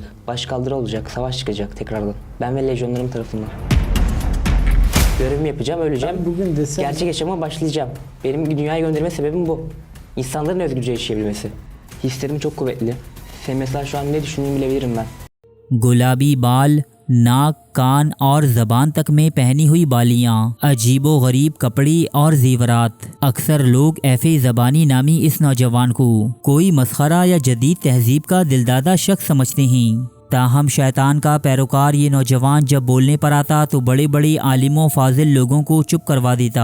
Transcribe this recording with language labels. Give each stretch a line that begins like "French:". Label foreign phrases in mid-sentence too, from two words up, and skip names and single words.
Turkish: Başkaldırı olacak, savaş çıkacak tekrardan. Ben ve lejyonlarım tarafından. Görevimi yapacağım, öleceğim. Bugün desem... Gerçek yaşama başlayacağım. Benim dünyaya gönderme sebebim bu. İnsanların özgürce yaşayabilmesi. Hislerim çok kuvvetli. Sen mesela şu an ne düşündüğümü bilebilirim ben.
Urdu: گلابی بال، ناک، کان اور زبان تک میں پہنی ہوئی بالیاں، عجیب و غریب کپڑے اور زیورات۔ اکثر لوگ ایف زبانی نامی اس نوجوان کو کوئی مسخرہ یا جدید تہذیب کا دلدادہ شخص سمجھتے ہیں۔ تاہم شیطان کا پیروکار یہ نوجوان جب بولنے پر آتا تو بڑے بڑے عالم و فاضل لوگوں کو چپ کروا دیتا۔